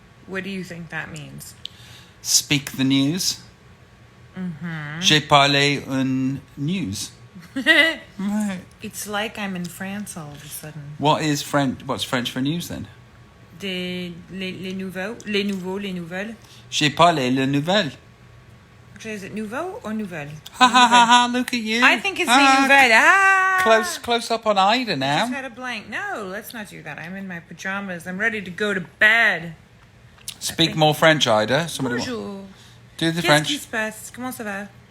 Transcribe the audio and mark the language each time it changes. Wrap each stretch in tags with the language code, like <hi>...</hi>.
<en>What do you think that means? Speak the news. Mm-hmm.</en> <fr>J'ai parlé un news. Right.</fr> <en>It's like I'm in France all of a sudden. What's French for news then?</en> <fr>Les nouveaux. Les nouvelles. J'ai parlé les nouvelles.</fr> <en>Is it nouveau or nouvelle? Ha ha ha ha, look at you. I think it's les nouvelles. Close up on Ayda now. I just had a blank. No, let's not do that. I'm in my pajamas. I'm ready to go to bed. Speak more French, Ayda.</en> <fr>Bonjour.</fr> <en>Do the</en> <fr>Qu'est-ce</fr> <en>French.</en> <fr>qui se passe? Comment ça va?</fr>